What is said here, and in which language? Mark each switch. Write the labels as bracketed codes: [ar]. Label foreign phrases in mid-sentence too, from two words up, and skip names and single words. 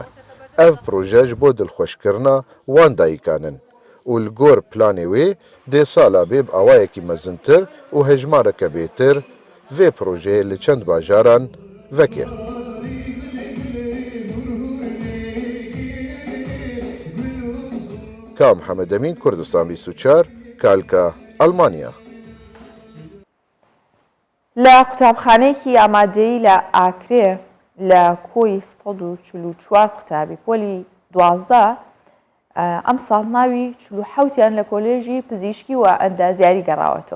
[ku] Ev proje ji bo dilxweşkirina wan dayîkan in û li gor planê wê dê sala bê bi awayekî mezintir û hejmareke bêtir vê projeyê li çend bajaran veke. Ka Mihemed Emîn, Kurdistan 24 Kalka Almanya. [ckb] لە قوتابخانەیەکی ئامادەیی لە ئاکرێ لە کۆی 144 قوتابی پۆلی 12 ئەم ساڵ ناوی 47یان لە کۆلێژی پزیشکی و ئەندازیاری گەڕاوەتەوە.